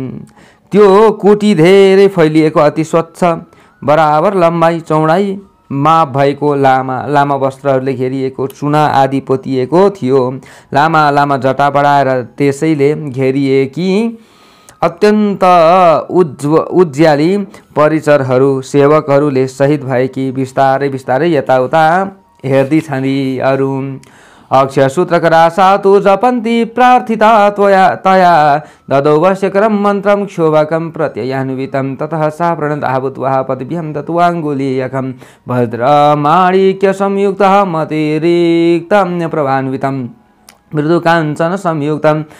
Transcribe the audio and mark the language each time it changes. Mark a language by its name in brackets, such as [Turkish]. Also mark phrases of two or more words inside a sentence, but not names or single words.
[Nepali] त्यो कुटी धेरै फैलिएको, अति स्वच्छ, बराबर लम्बाइ चौडाइ माप भएको, लामा वस्त्रहरूले घेरिएको, चुना आदि पोतिएको थियो। लामा लामा जटा बढाएर त्यसैले घेरिएकी अत्यन्त उज्याली परिचरहरू, सेवकहरूले सहित भएकी बिस्तारै बिस्तारै यताउता हेर्दै छन्। [Sanskrit] अरू अक्षसूत्रकरा तु जपन्ति प्रार्थिता तया ददौ वश्यकरं मन्त्रं क्षोभकं प्रत्ययान्वितं ततः सा प्रणतः भूत्वा पद्भ्यं दत्वाङ्गुलीयकं भद्रमाणिक्यसंयुक्तः मतिरिक्तं प्रभान्वितं मृदुकाञ्चन संयुक्तं